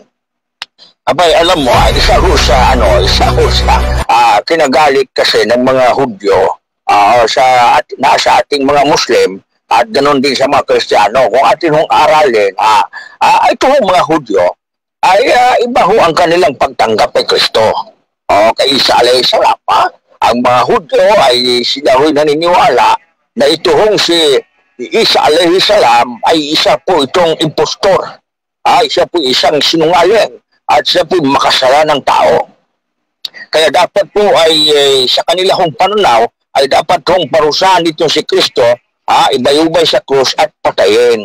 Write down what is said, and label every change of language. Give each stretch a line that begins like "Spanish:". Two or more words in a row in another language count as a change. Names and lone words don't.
Filipino: Abay, alam mo, isa ho sa kinagalit kasi ng mga Hudyo nasa ating mga Muslim at ganoon din sa mga Kristiyano. Kung atin hong aralin, ito hong mga Hudyo ay iba ho ang kanilang pagtanggap kay Kristo. Kay Isa
Arabic: عليه السلام,
Filipino: ang mga Hudyo ay sila ho'y naniniwala na ito hong si Isa
Arabic: عليه السلام
Filipino: ay isa po itong impostor. Isa po isang sinungaling at siya po makasalanang tao. Kaya dapat po ay sa kanila hong pananaw ay dapat hong parusahan dito si Kristo, ibayubay sa krus at patayin.